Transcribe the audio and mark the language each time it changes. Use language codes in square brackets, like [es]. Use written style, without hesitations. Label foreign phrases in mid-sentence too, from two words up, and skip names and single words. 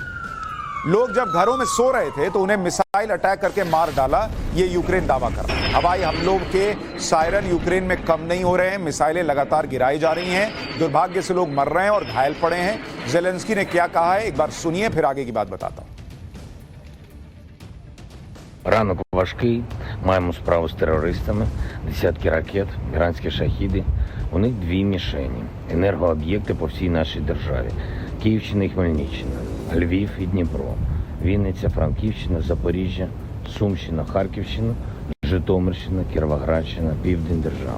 [hi] लोग जब घरों में सो रहे थे तो उन्हें [en] missile attack [hi] करके मार डाला, ये यूक्रेन दावा कर रहा है। हवाई हमलों के सायरन यूक्रेन में कम नहीं हो रहे हैं, मिसाइलें लगातार गिराई जा रही हैं, दुर्भाग्य से लोग मर रहे हैं और घायल पड़े हैं। जेलेंस्की ने क्या कहा है, एक बार सुनिए, फिर आगे की बात बताता हूं। [uk] Ранок важкий, маємо справу з терористами, десятки ракет, іранські шахіди. У них 2 мішені – енергооб'єкти по всій нашій державі. Київщина і Хмельниччина, Львів і Дніпро, Вінниця, Франківщина, Запоріжжя, Сумщина, Харківщина, Житомирщина, Кіровоградщина, Південь держави.